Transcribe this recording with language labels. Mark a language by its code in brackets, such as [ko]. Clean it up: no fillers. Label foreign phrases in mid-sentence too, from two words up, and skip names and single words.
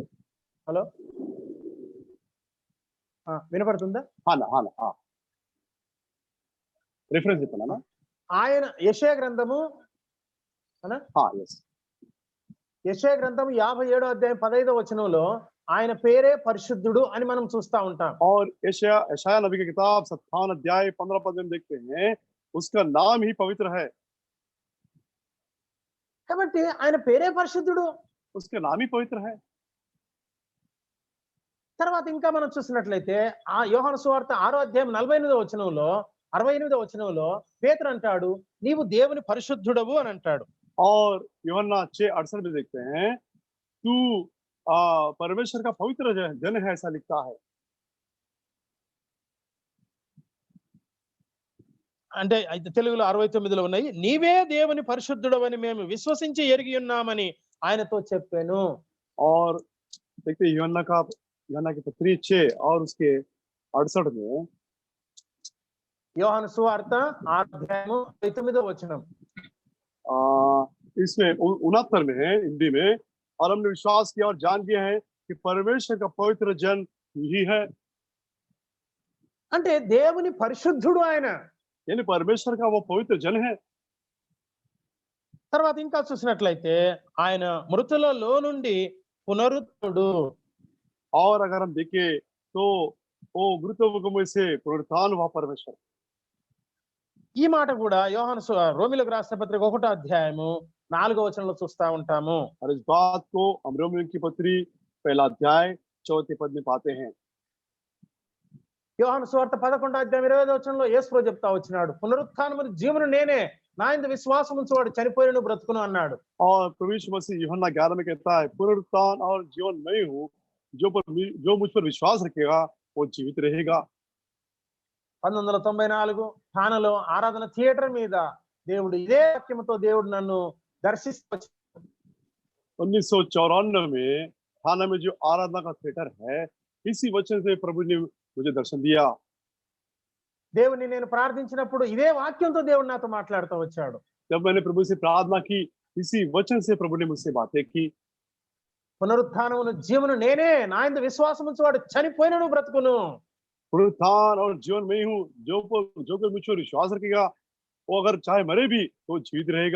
[te] హలో వినపడుతుందా? రిఫరెన్స్ చెప్తాను. ఆయన యెషయా గ్రంథము యెషయా గ్రంథం 57వ అధ్యాయం 15వ వచనంలో ఆయన పేరే పరిశుద్ధుడు అని మనం చూస్తా ఉంటాం. [hi] और यशाया नबी की किताब 57 अध्याय 15 पद में देखते हैं उसका नाम ही पवित्र है। [te] కాబట్టి ఆయన పేరే పరిశుద్ధుడు, [hi] उसका नाम ही पवित्र है। [te] తర్వాత ఇంకా మనం చూసినట్లయితే ఆ యోహాను సువార్త 6వ అధ్యాయం 68వ వచనంలో పేతురు అంటాడు, నీవు దేవుని పరిశుద్ధుడవు అని అంటాడు. [hi] और यूहन्ना 6:68 में देखते हैं तू परमेश्वर का पवित्र जन है, ऐसा लिखता है। [te] అంటే తెలుగులో 69లో ఉన్నాయి, నీవే దేవుని పరిశుద్ధుడవని మేము విశ్వసించి ఎరిగి ఉన్నామని ఆయనతో చెప్పాను. [hi] और देखते यूहन्ना की पत्री 6 और उसके 68 में [te] యోహాను సువార్త 6వ అధ్యాయం 9వ వచనం. [hi] इसमें 69 में है हिंदी में, और हमने विश्वास किया और जान गया है कि परमेश्वर का पवित्र जन यही है। [te] అంటే దేవుని పరిశుద్ధుడు ఆయన, [hi] यानी परमेश्वर का वो पवित्र जन है। [te] తర్వాత ఇంకా చూసినట్లయితే ఆయన మృతులలో నుండి పునరుత్థుడు. [hi] और अगर हम देखें तो वो मृतों में से पुनरुत्थान हुआ परमेश्वर। [te] ఈ మాట కూడా రోమిలకు రాసిన పత్రిక 1వ అధ్యాయము 4వ వచనంలో చూస్తా ఉంటాము. [hi] और इस बात को हम रोमियो की पत्री पहला अध्याय 4थे पद में पाते हैं। [te] యోహాను సువార్త 11వ అధ్యాయం 25వ వచనంలో యేసు ప్రభు చెప్తా వచ్చినాడు, పునరుత్థానము జీవము నేనే, నా యందు విశ్వాసం ఉంచువాడు చనిపోయినను బ్రతుకును అన్నాడు. [hi] और प्रभु यीशु मसीह यूहन्ना 11 में कहता है पुनरुत्थान और जीवन मैं हूँ, जो मुझ पर विश्वास रखेगा वो जीवित रहेगा। [te] 1994 ఠానాలో ఆరాధన థియేటర్ మీద దేవుడు ఇదే వాక్యముతో దేవుడు నన్ను దర్శిస్తూ [hi] 1994 में थाना में जो आराधना का थिएटर है, इसी वचन से प्रभु ने मुझे दर्शन दिया। [te] దేవుని నేను ప్రార్థించినప్పుడు ఇదే వాక్యంతో దేవుడు నాతో మాట్లాడుతూ వచ్చాడు. [hi] जब मैंने प्रभु से प्रार्थना की, इसी वचन से प्रभु ने मुझसे बातें की। [te] పునరుత్థానమును జీవను నేనే, నా యందు విశ్వాసం ఉంచువాడు చనిపోయినను బ్రతుకును. [hi] पुनरुत्थान और जीवन में हूँ, जो कोई मुझ पर विश्वास रखेगा वो अगर चाहे मरे भी तो जीवित रहेगा।